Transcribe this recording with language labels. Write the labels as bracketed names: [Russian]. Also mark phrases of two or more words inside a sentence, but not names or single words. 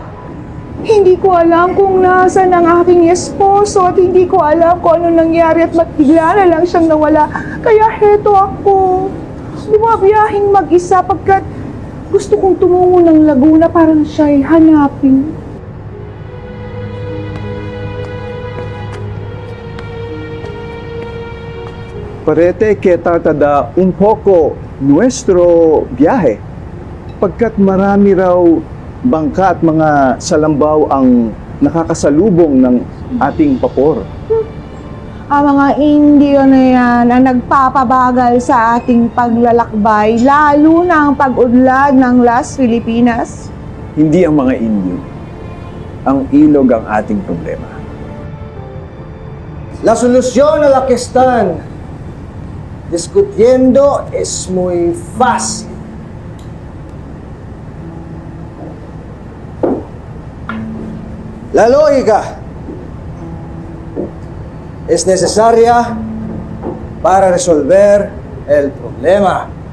[Filipino] Hindi ko alam kung nasaan ang aking esposo at hindi ko alam kung ano nangyari at bigla na lang siyang nawala. Kaya heto ako. Bumabiyahing mag-isa pagkat gusto kong tumungo ng Laguna para siya'y hanapin. [Spanish] Parete que tarda un poco nuestro viaje. [Filipino] Pagkat marami raw bangka at mga salambaw ang nakakasalubong ng ating vapor. Ang mga Indio na yan ang nagpapabagal sa ating paglalakbay, lalo na ang pag-udlad ng Las Filipinas. Hindi ang mga Indio. Ang ilog ang ating problema. [Spanish] La solución a la que están discutiendo es muy fácil. La lógica es necesaria para resolver el problema.